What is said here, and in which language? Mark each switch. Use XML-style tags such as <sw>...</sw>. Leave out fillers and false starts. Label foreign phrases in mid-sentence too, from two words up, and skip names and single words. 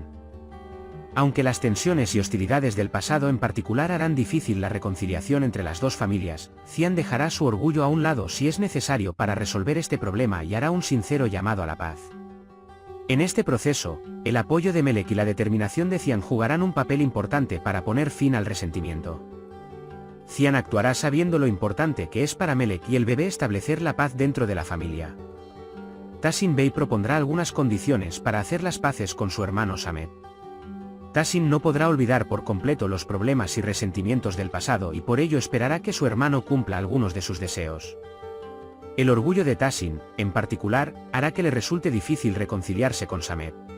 <es>Aunque las tensiones y hostilidades del pasado en particular harán difícil la reconciliación entre las dos familias, Cian dejará su orgullo a un lado si es necesario para resolver este problema y hará un sincero llamado a la paz. En este proceso, el apoyo de Melek y la determinación de Cian jugarán un papel importante para poner fin al resentimiento. Cian actuará sabiendo lo importante que es para Melek y el bebé establecer la paz dentro de la familia. Tahsin Bey propondrá algunas condiciones para hacer las paces con su hermano Samet. Tahsin no podrá olvidar por completo los problemas y resentimientos del pasado y por ello esperará que su hermano cumpla algunos de sus deseos. El orgullo de Tahsin, en particular, hará que le resulte difícil reconciliarse con Samet.</es>